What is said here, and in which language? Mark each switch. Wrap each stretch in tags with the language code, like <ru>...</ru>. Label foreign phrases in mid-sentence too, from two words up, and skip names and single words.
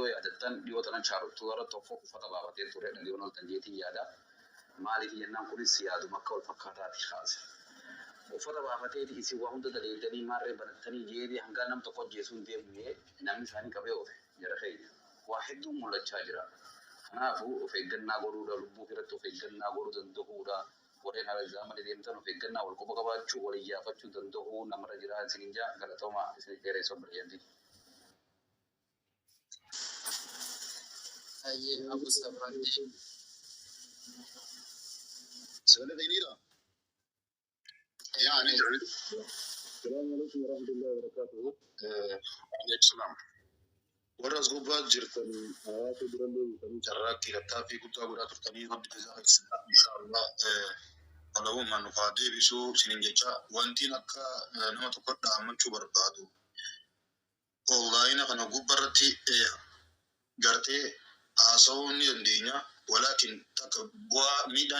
<om>yaadattan dhiyoo tanan chaarottuu gara tokko uffata baafatee ture dhaliyoon ol tanjeetiin yaada maaliif jennaan kunis yaaduma akka wal fakkaataati kaase uffata baafateeti isin waa hunda daleeydanii maarree barattanii jeebii hanga nam tokko ajjeesuun deemnee namni isaanii qabee oofe jara keenya waa hedduun mul'achaa jira kanaafuu of eeggannaa godhuudha lubbuu irratti of eeggannaa godhuu danda'uudha warreen haala malee deemtan of eeggannaa wal quba qabaachuu wal iyyaafachuu danda'uu namarra jira isinin jaa galatooma isin dheereessoo birayyanti. Ayyee Abu Safandi. Sagalee dheeniidha.</om> <ar>يعني السلام عليكم ورحمة الله وبركاته. عليكم السلام.</ar> <om>Warra as gubbaa jirtan hawaasa birallee bitanii carraaqqii tattaaffii guddaa godhaa turtanii rabbi jazaa eegsisaa inshaallah qalawummaan nuuf haa deebisuu isinin jecha wantiin akka nama tokko dhaammachuu barbaadu onlaayina kana gubbarratti gartee haasa'uu ni dandeenya walaakin takka bu'aa miidhaan</om>